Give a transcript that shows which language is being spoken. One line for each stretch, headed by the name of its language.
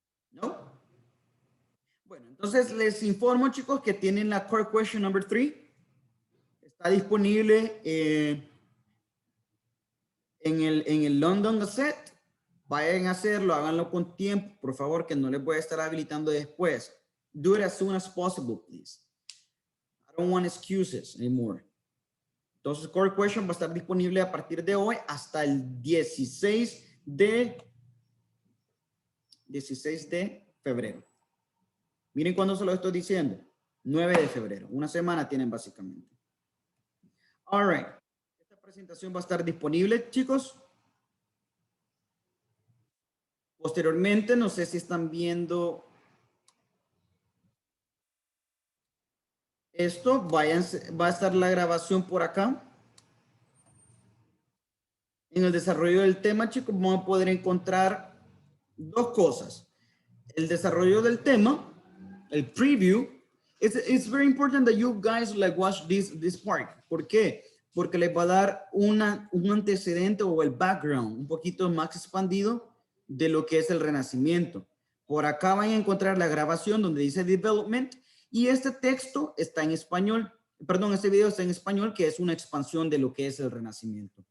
Spanish: ¿No? Bueno, entonces les informo, chicos, que tienen la core question number 3. Está disponible en el London Gazette. Vayan a hacerlo, háganlo con tiempo, por favor, que no les voy a estar habilitando después.
English: Do it as soon as possible, please. I don't want excuses anymore.
Spanish: Entonces, core question va a estar disponible a partir de hoy hasta el 16 de febrero. Miren cuándo se lo estoy diciendo. 9 de febrero. Una semana tienen básicamente.
English: All right.
Spanish: Esta presentación va a estar disponible, chicos. Posteriormente, no sé si están viendo esto. Va a estar la grabación por acá. En el desarrollo del tema, chicos, vamos a poder encontrar 2 cosas. El desarrollo del tema, el preview.
English: It's very important that you guys like watch this part.
Spanish: ¿Por qué? Porque les va a dar un antecedente o el background un poquito más expandido de lo que es el Renacimiento. Por acá van a encontrar la grabación donde dice development y este texto está en español. Perdón, este video está en español, que es una expansión de lo que es el Renacimiento.